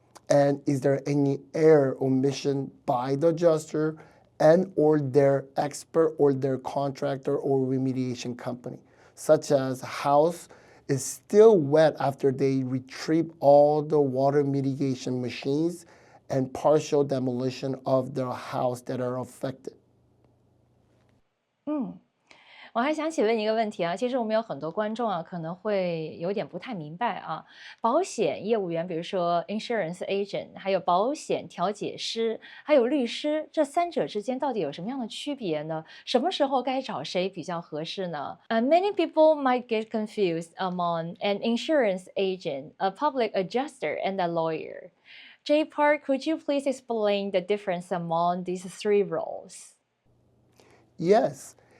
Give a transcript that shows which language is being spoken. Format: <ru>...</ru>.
<en>And is there any error, omission by the adjuster and or their expert or their contractor or remediation company, such as house is still wet after they retrieve all the water mitigation machines and partial demolition of the house that are affected.</en> <zh>我还想请问一个问题啊，其实我们有很多观众啊，可能会有点不太明白啊，保险业务员，比如说 insurance agent，还有保险调解师，还有律师，这三者之间到底有什么样的区别呢？什么时候该找谁比较合适呢？</zh> <en>Many people might get confused among an insurance agent, a public adjuster, and a lawyer. Jae Park, could you please explain the difference among these three roles? Yes.</en>